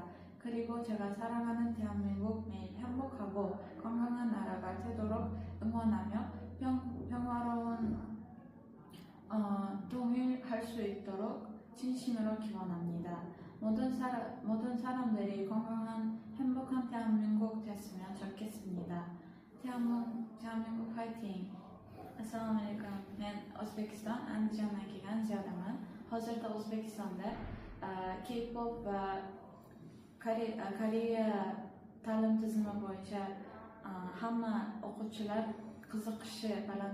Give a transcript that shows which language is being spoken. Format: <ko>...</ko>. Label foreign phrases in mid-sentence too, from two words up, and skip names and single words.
<ko>그리고 제가 사랑하는 대한민국 매일 행복하고 건강한 나라가 되도록 응원하며 평화로운 통일할 수 있도록 진심으로 기원합니다. 모든 사람들이 건강한 행복한 대한민국 됐으면 좋겠습니다. 대한민국 화이팅!</ko> <uz>Assalamualaikum. Men O'zbekiston Andijondan kelgan Ziyodaman. Hozirda O'zbekistonda K-pop va Koreya ta'lim tizimi bo'yicha hamma o'quvchilar qiziqishi baland</uz>